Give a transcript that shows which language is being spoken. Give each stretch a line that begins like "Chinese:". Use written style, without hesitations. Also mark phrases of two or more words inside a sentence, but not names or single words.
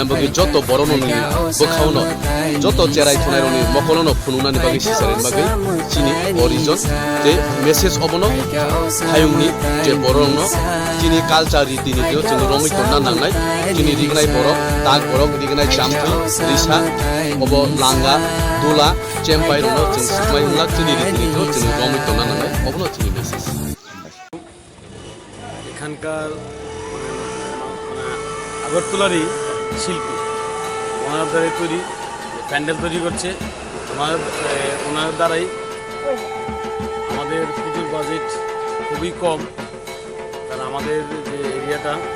Kok Borok: bagai joto borono ni bokhauno joto cherai khonai roni mokolono phununa ni bagai sisaren bagai chini origin te message obno hayungni je borono chini culture riti ni jo chung romi tonna nangnai chini rignai borok tak borok rignai champi risa obo langa dula chempai rono chung sukmai lak chini riti ni jo chung romi tonna nangnai obno chini message
Bangla: এখানকার আগরতলারই শিল্পী ওনার দ্বারাই তৈরি প্যান্ডেল তৈরি করছে ওনার দ্বারাই আমাদের পুজোর বাজেট খুবই কম কারণ আমাদের যে এরিয়াটা